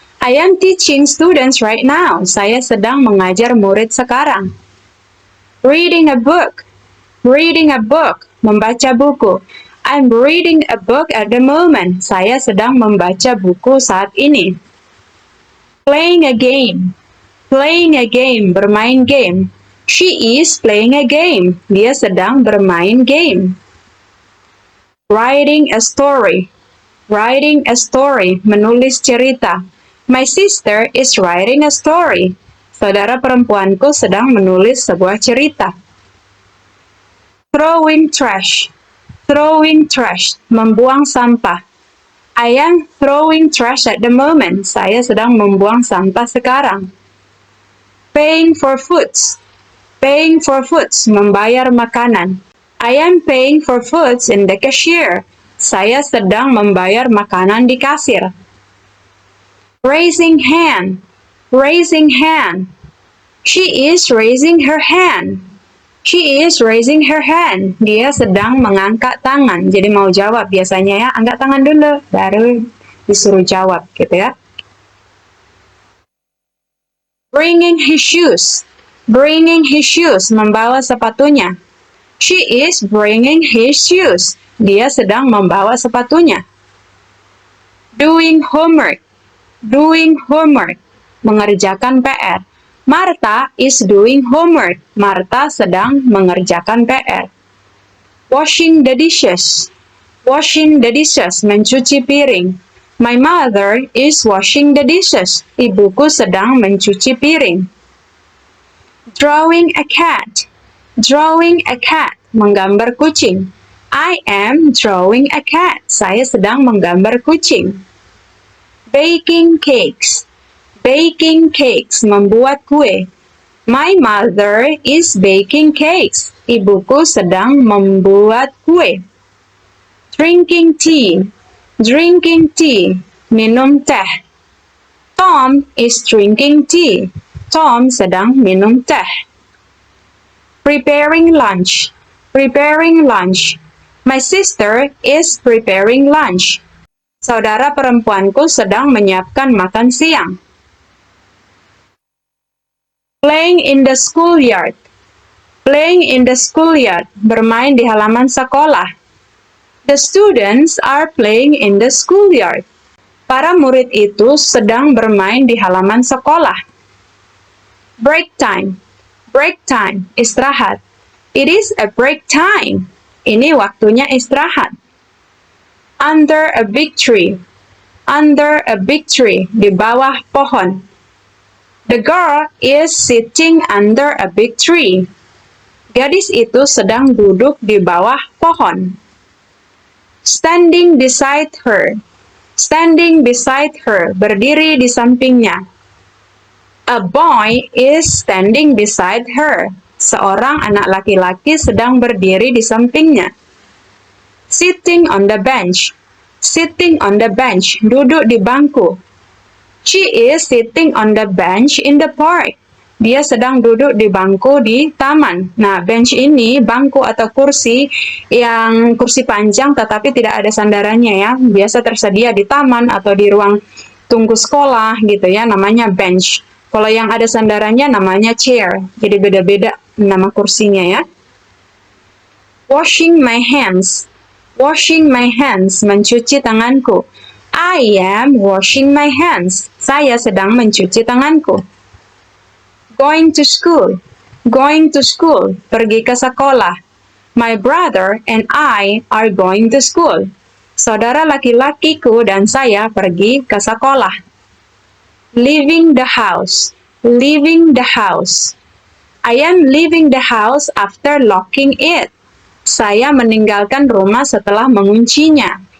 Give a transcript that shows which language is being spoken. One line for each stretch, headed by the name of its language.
English: I am teaching students right now.
Indonesian: Saya sedang mengajar murid sekarang.
English: Reading a book. Reading a book,
Indonesian: membaca buku.
English: I'm reading a book at the moment.
Indonesian: Saya sedang membaca buku saat ini.
English: Playing a game. Playing a game,
Indonesian: bermain game.
English: She is playing a game.
Indonesian: Dia sedang bermain game.
English: Writing a story. Writing a story,
Indonesian: menulis cerita.
English: My sister is writing a story.
Indonesian: Saudara perempuanku sedang menulis sebuah cerita.
English: Throwing trash. Throwing trash,
Indonesian: membuang sampah.
English: I am throwing trash at the moment.
Indonesian: Saya sedang membuang sampah sekarang.
English: Paying for foods. Paying for foods,
Indonesian: membayar makanan.
English: I am paying for foods in the cashier.
Indonesian: Saya sedang membayar makanan di kasir.
English: Raising hand. Raising hand. She is raising her hand. She is raising her hand.
Indonesian: Dia sedang mengangkat tangan. Jadi mau jawab biasanya ya, angkat tangan dulu, baru disuruh jawab gitu ya.
English: Bringing his shoes. Bringing his shoes,
Indonesian: membawa sepatunya.
English: She is bringing his shoes.
Indonesian: Dia sedang membawa sepatunya.
English: Doing homework. Doing homework,
Indonesian: mengerjakan PR.
English: Martha is doing homework. Martha
Indonesian: sedang mengerjakan PR.
English: Washing the dishes. Washing the dishes,
Indonesian: mencuci piring.
English: My mother is washing the dishes.
Indonesian: Ibuku sedang mencuci piring.
English: Drawing a cat. Drawing a cat,
Indonesian: menggambar kucing.
English: I am drawing a cat.
Indonesian: Saya sedang menggambar kucing.
English: Baking cakes. Baking cakes,
Indonesian: membuat kue.
English: My mother is baking cakes.
Indonesian: Ibuku sedang membuat kue.
English: Drinking tea. Drinking tea,
Indonesian: minum teh.
English: Tom is drinking tea. Tom
Indonesian: sedang minum teh.
English: Preparing lunch. Preparing lunch. My sister is preparing lunch.
Indonesian: Saudara perempuanku sedang menyiapkan makan siang.
English: Playing in the schoolyard. Playing in the schoolyard,
Indonesian: bermain di halaman sekolah.
English: The students are playing in the schoolyard.
Indonesian: Para murid itu sedang bermain di halaman sekolah.
English: Break time. Break time,
Indonesian: istirahat.
English: It is a break time.
Indonesian: Ini waktunya istirahat.
English: Under a big tree. Under a big tree,
Indonesian: di bawah pohon.
English: The girl is sitting under a big tree.
Indonesian: Gadis itu sedang duduk di bawah pohon.
English: Standing beside her. Standing beside her,
Indonesian: berdiri di sampingnya.
English: A boy is standing beside her.
Indonesian: Seorang anak laki-laki sedang berdiri di sampingnya.
English: Sitting on the bench. Sitting on the bench,
Indonesian: duduk di bangku.
English: She is sitting on the bench in the park.
Indonesian: Dia sedang duduk di bangku di taman. Nah, bench ini bangku atau kursi yang kursi panjang tetapi tidak ada sandarannya ya. Biasa tersedia di taman atau di ruang tunggu sekolah gitu ya, namanya bench. Kalau yang ada sandarannya namanya chair. Jadi beda-beda nama kursinya ya.
English: Washing my hands. Washing my hands,
Indonesian: mencuci tanganku.
English: I am washing my hands.
Indonesian: Saya sedang mencuci tanganku.
English: Going to school. Going to school,
Indonesian: pergi ke sekolah.
English: My brother and I are going to school.
Indonesian: Saudara laki-lakiku dan saya pergi ke sekolah.
English: Leaving the house. Leaving the house. I am leaving the house after locking it.
Indonesian: Saya meninggalkan rumah setelah menguncinya.